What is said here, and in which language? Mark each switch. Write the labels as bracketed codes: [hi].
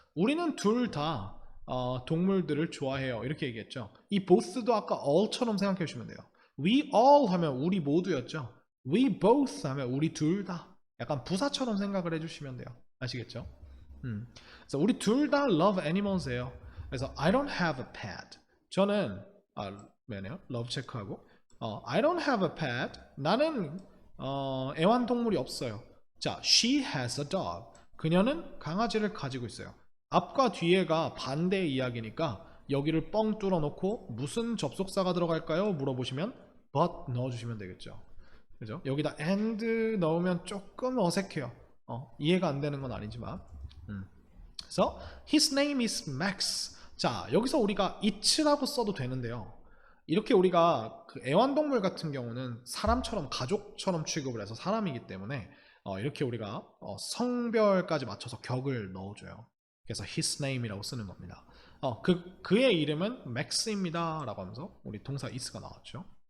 [ko] 우리는 둘 다 동물들을 좋아해요. 이렇게 얘기했죠. 이 both도 아까 all처럼 생각해 주시면 돼요. We all 하면 우리 모두였죠. We both 하면 우리 둘 다. 약간 부사처럼 생각을 해주시면 돼요. 아시겠죠? 그래서 우리 둘 다 [en] love animals [ko] 예요. [en] 그래서 I don't have a pet. [ko] 저는 뭐네요? [en] love [ko] 체크하고 [en] I don't have a pet. [ko] 나는 애완동물이 없어요. [en] 자, she has a dog. [ko] 그녀는 강아지를 가지고 있어요. 앞과 뒤에가 반대 이야기니까 여기를 뻥 뚫어놓고 무슨 접속사가 들어갈까요? 물어보시면 but 넣어주시면 되겠죠. 그죠? 여기다 and 넣으면 조금 어색해요. 이해가 안 되는 건 아니지만. [en] 그래서 his name is Max. [ko] 자, 여기서 우리가 it라고 써도 되는데요. 이렇게 우리가 그 애완동물 같은 경우는 사람처럼 가족처럼 취급을 해서 사람이기 때문에 이렇게 우리가 성별까지 맞춰서 격을 넣어줘요. 그래서 his name이라고 쓰는 겁니다. 그의 이름은 Max입니다 라고 하면서 우리 동사 is가 나왔죠.